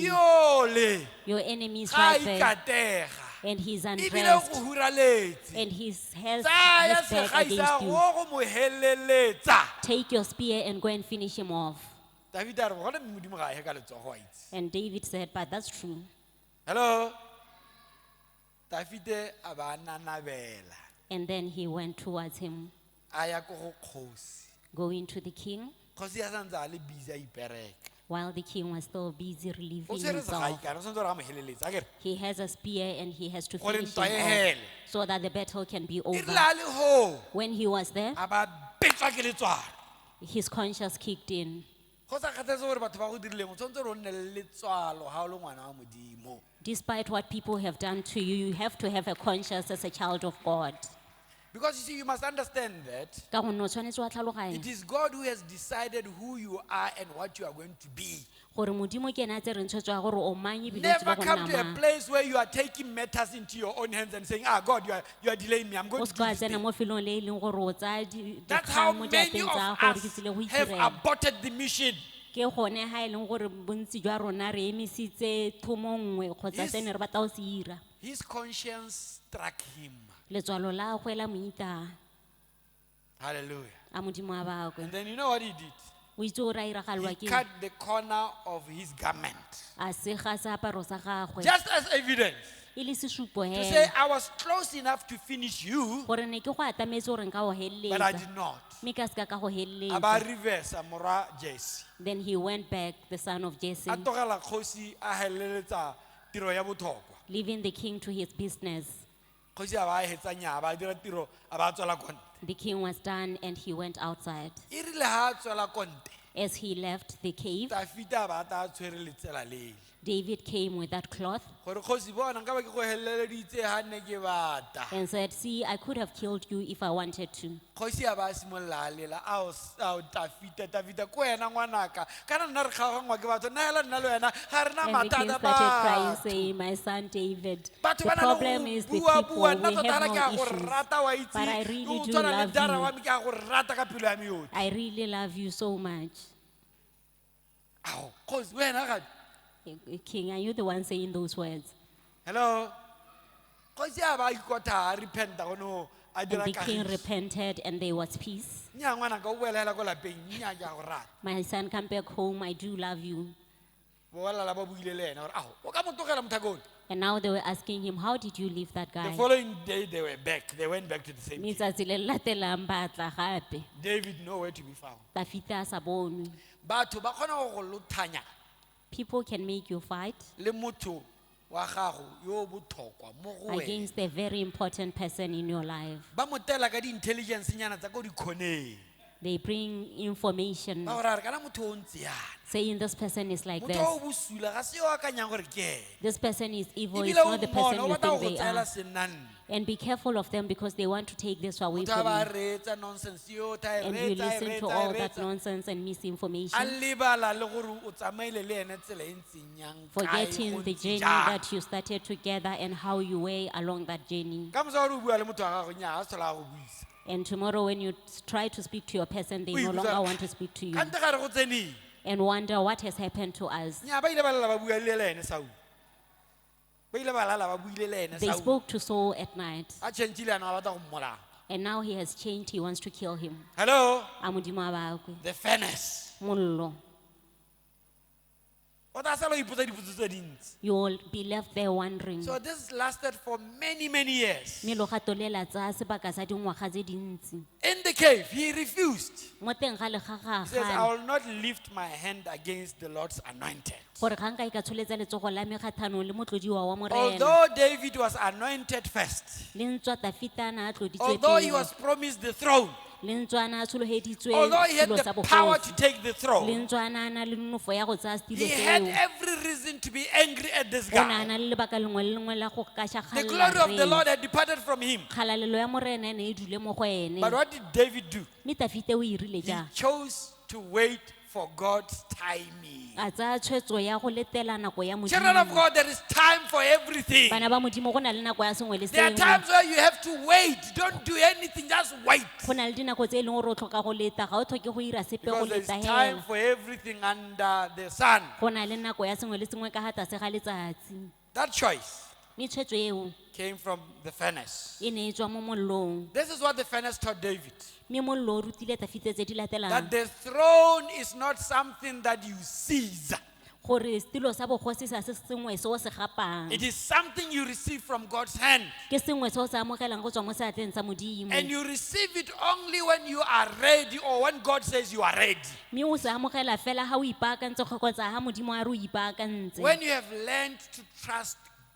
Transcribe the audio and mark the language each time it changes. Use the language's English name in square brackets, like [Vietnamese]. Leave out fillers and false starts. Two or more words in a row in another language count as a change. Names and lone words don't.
[Tswana] yole. [English] your enemies [Tswana] Ga [English] right there [Tswana] ikatega. [English] and he's [Tswana] Ebile [English] undressed [Tswana] go huraletse. [English] and he's his [Tswana] Tsaya [English] back [Tswana] segai [English] against [Tswana] sa [English] you [Tswana] go go mo heleletsa. [English] take your spear and go and finish him off [Tswana] David a re, "Gona Modimo ga a he ka letsogo wa itse." [English] and David said but that's true Hello. [Tswana] Dafite a ba nanabela. [English] and then he went towards him [Tswana] A ya ko go kgosi. [English] going to the king [Tswana] Kgosi ya santse a le busy a ipereka. [English] while the king was still busy [Tswana] O [English] relieving [Tswana] tshwere segai [English] himself. [Tswana] kana, o tshwanetse gore a mo heleletsa. Akere? [English] He has a spear and he has to [Tswana] Gore [English] finish [Tswana] ntwa [English] him [Tswana] e [English] off [Tswana] hele. [English] so that the battle can be [Tswana] E [English] over. [Tswana] rile a le ho, [English] When he was there, [Tswana] a ba betswa ke letswalo. [English] his conscience kicked in. [Tswana] Go sa kgathetse gore batho ba go dirileng, o tshwanetse gore o nne le letswalo ha o le ngwana wa Modimo. [English] Despite what people have done to you, you have to have a conscience as a child of God. Because you see, you must understand that [Tswana] Ka gonne o tshwanetse wa tlhaloganya [English] it is God who has decided who you are and what you are going to be. [Tswana] gore Modimo ke ena a tsere ntshwetso ya gore o mang ebile o [English] Never [Tswana] tsebe go [English] come [Tswana] nna [English] to a [Tswana] mang. [English] place where you are taking matters into your own hands and saying, God, you are delaying me. I'm going [Tswana] O [English] to [Tswana] se [English] do [Tswana] ka [English] this [Tswana] tsena [English] thing." [Tswana] mo felong le e leng gore o tsaya [English] That's how [Tswana] dikgang mo [English] many [Tswana] diatleng [English] of [Tswana] tsa gore ke [English] us [Tswana] tsile go [English] have [Tswana] itirela. [English] aborted the mission. [Tswana] Ke gone ha e leng gore bontsi jwa rona re emisitse thomo nngwe kgotsa [English] Yes. [Tswana] se ne re batla go se ira. [English] His conscience struck him. [Tswana] Letswalo la gagwe la mo ita [English] Hallelujah. [Tswana] a modimo a bakwe. [English] And then you know what he did? [Tswana] O itse gore a iragalwa [English] He [Tswana] ke [English] cut the corner of his garment. [Tswana] a sega seaparo sa gagwe [English] Just as evidence [Tswana] e le sesupo [English] to say, [Tswana] hela [English] I was close enough to finish you, [Tswana] gore ne ke go atametse gore nka go [English] but I [Tswana] heleletsa [English] did not. [Tswana] mme ka seka ka go A ba heleletsa. reverse mora Jesse. [English] Then he went back, the son of Jesse, [Tswana] A togela kgosi a heleletsa tiro ya botlhokwa. [English] leaving the king to his business. [Tswana] Kgosi a ba hetsa nya ba dira tiro a ba tswela konte. [English] The king was done and he went outside. [Tswana] E rile ha a tswela konte. [English] As he left the cave, [Tswana] Dafita ba ta tshwere letsela lele. [English] David came with that cloth [Tswana] Gore kgosi bona nka ba ke go heleleditse ha ne ke bata. [English] and said, see, I could have killed you if I wanted to. [Tswana] Kgosi a ba simolla a lela ao Dafita ko wena ngwanaka kana nna re kgaogangwa ke batho naela nna le wena ga re na [English] And the king [Tswana] mathata [English] started crying, [Tswana] batho. [English] saying, my son David, [Tswana] Batho [English] the [Tswana] ba na [English] problem [Tswana] le [English] is [Tswana] go [English] the [Tswana] bua [English] people, [Tswana] bua [English] we [Tswana] nna tota [English] have [Tswana] hala ke a [English] no [Tswana] go [English] issues. [Tswana] rata wa itse [English] But I really [Tswana] o [English] do [Tswana] tshwana le [English] love [Tswana] dara [English] you. [Tswana] wa me ke a go rata ka pelo ya me yotlhe. [English] I really love you so much. [Tswana] Ao, kgosi wena gape. [English] King, are you the one saying those words? Hello. [Tswana] Kgosi a ba ikotha a repenta gono a [English] And [Tswana] dira [English] the king [Tswana] kagiso. [English] repented and there was peace. [Tswana] Nya ngwana ka o boela hela ko lapeng nya ke a go rata. [English] My son, come back home. I do love you. [Tswana] Bo lala ba buile le ena gore ao o ka mo tlogela mothakone. [English] And now they were asking him, how did you leave that The guy? following day they were back. They went back to the same [Tswana] Mme [English] cave. [Tswana] tsatsi le le latelang ba tla gape. [English] David nowhere to be found. [Tswana] Dafita a sa bonwe. Batho ba kgona go go lothanya [English] People can make you fight [Tswana] le motho wa gago yo botlhokwa mo go wena. [English] against a very important person in your life. [Tswana] Ba motela ka di-intelligence nyana tsa ko dikhoneng. [English] They bring information [Tswana] Ba gore a re kana motho o ntse yana. [English] saying this person is like [Tswana] Motho o [English] this. [Tswana] bosula ga se yo a akanyang gore ke ene. [English] This person is evil. It's [Tswana] Ebile [English] not [Tswana] o [English] the [Tswana] mmona, [English] person [Tswana] o [English] you [Tswana] batla go [English] think [Tswana] go [English] they [Tswana] tsaela [English] are. [Tswana] senanne. [English] And be careful of them because they want to take this away [Tswana] Motho a ba [English] from you. [Tswana] reetsa nonsense yo, ta e [English] And you [Tswana] reetsa, e [English] listen to [Tswana] reetsa, e [English] all that [Tswana] reetsa. [English] nonsense and [Tswana] A [English] misinformation, [Tswana] lebala le gore o tsamaile le ene tsela e ntseng yang, kae, [English] forgetting [Tswana] go [English] the [Tswana] ntse [English] journey [Tswana] jang. [English] that you started together and how you were along that journey. [Tswana] Ka mosa gore o bua le motho wa gago nya a se tlhola a go buisa. [English] And tomorrow when you try to speak to your person, they no longer want to speak to you. [Tswana] Kante gare go tseneng. [English] And wonder what has happened to us. [Tswana] Nya ba ile ba lala ba bua le ene Saul. Ba ile ba lala ba buile le ene [English] They [Tswana] Saul. [English] spoke to Saul at night. [Tswana] A change ana ba batla go mmolaya. [English] And now he has changed. He wants to kill him. Hello, [Tswana] A modimo a bakwe. [English] the furnace. [Tswana] Mollo. O tla sala o ipotsa dipotso tse dintsi. [English] You will be left there wondering. So this lasted for many, many years. [Tswana] Mme lo gatolela tsa sebaka sa dingwaga tse dintsi. [English] In the cave, he refused. [Tswana] Mo teng ga [English] He says, [Tswana] legagagane. [English] I will not lift my hand against the Lord's anointed. [Tswana] Gore ga nka ka tsholetsa letsogo la me kgathanong le motlodiwa wa morena. [English] Although David was anointed first, [Tswana] Le ntswa Dafitana a tloditswe [English] although he [Tswana] pele. [English] was promised the throne, [Tswana] Le ntswana a tsholoheditswe [English] although he had [Tswana] setilo sa [English] the power to [Tswana] bogosi. [English] take the [Tswana] Le [English] throne, [Tswana] ntswana a na le nonofo ya go tsaya setilo [English] he had [Tswana] seo. [English] every reason to be angry at this [Tswana] O [English] guy. [Tswana] na le lebaka lengwe le lengwe la go [English] The glory of the [Tswana] kašagalla [English] Lord had departed from him. [Tswana] kgalalelo ya morena e ne e dule mo go ene. [English] But what did David do? [Tswana] Mme Dafite o irile [English] He [Tswana] jang? [English] chose to wait for God's timing. [Tswana] A tsaya tshwetso ya go letela nako ya [English] Children of [Tswana] modimo. [English] God, there is time for everything. [Tswana] Bana ba modimo go na le nako ya sengwe le [English] There are [Tswana] sengwe. [English] times where you have to wait. Don't do anything, just wait. [Tswana] Go na le dinako tse e leng gore o tlhoka go leta ga o tlhoke go ira sepe go [English] Because there's [Tswana] leta [English] time [Tswana] hela. [English] for everything under the sun. [Tswana] Go na le nako ya sengwe le sengwe ka ga tlase ga letsatsi. [English] That choice [Tswana] Mme tshwetso eo [English] came from the furnace. [Tswana] e ne e tswa mo mollong. [English] This is what the furnace taught David. [Tswana] Mme mollo o rutile Dafite tse di [English] That [Tswana] latelang. [English] the throne is not something that you seize. [Tswana] Gore setilo sa bogosi sa se sengwe se o se gapang. [English] It is something you receive from God's hand. [Tswana] Ke sengwe se o se amogelang go tswa mo seatleng sa modimo. [English] And you receive it only when you are ready or when God says you are ready. [Tswana] Mme o se amogela fela ga o ipaakantse kgotsa ga modimo a re o ipaakantse. [English] When you have learned to trust [Tswana] O